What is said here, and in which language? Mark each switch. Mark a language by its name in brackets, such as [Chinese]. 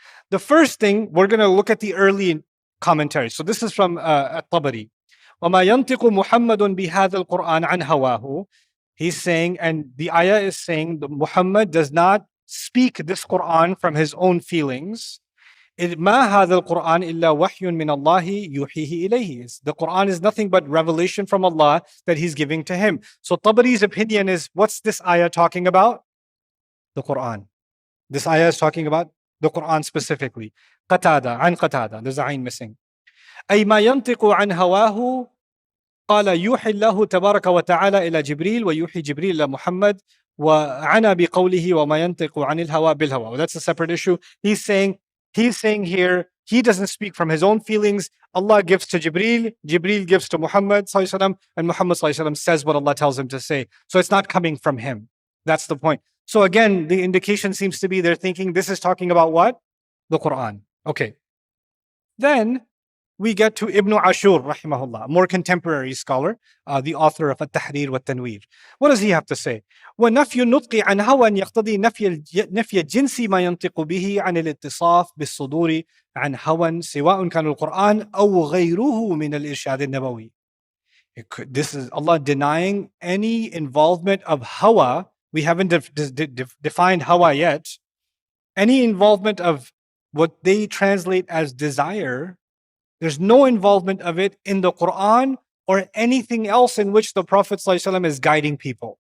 [English] The first thing, we're going to look at the early commentary. So this is from At-Tabari. [Arabic] وَمَا يَنْطِقُ مُحَمَّدٌ بِهَذَا الْقُرْآنِ عَنْ هَوَاهُ. [English] He's saying, and the ayah is saying that Muhammad does not speak this Quran from his own feelings. [Arabic] ما هذا القرآن إلا وحي من الله يوحيه إليه. [English] The Quran is nothing but revelation from Allah that he's giving to him. So Tabari's opinion is, what's this ayah talking about? The Quran. This ayah is talking about the Quran specifically. [Arabic] قتادة, عن قتادة, [English] there's a عين missing. [Arabic] أي ما ينطق عن هواه قال يوحي الله تبارك وتعالى إلى جبريل ويوحي جبريل إلى محمد وعنى بقوله وما ينطق عن الهوى بالهوى. [English] Well, that's a separate issue. He's saying He's saying here, he doesn't speak from his own feelings. Allah gives to Jibreel, Jibreel gives to Muhammad ﷺ, and Muhammad ﷺ says what Allah tells him to say. So it's not coming from him. That's the point. So again, the indication seems to be they're thinking this is talking about what? The Quran. Okay. Then we get to Ibn Ashur, rahimahullah, a more contemporary scholar, the author of At-Tahrir wa Tanweer. What does he have to say? [Arabic] وَنَفْيُ النُّطْقِ عَنْ هَوًى يَقْتَضِي نَفْيَ الجنس ما ينطق به عن الاتصاف بالصدور عن هوى سواء كان القرآن أو غيره من الإرشاد النبوي. [English] This is Allah denying any involvement of hawa. We haven't defined hawa yet. Any involvement of what they translate as desire, there's no involvement of it in the Quran or anything else in which the Prophet ﷺ is guiding people.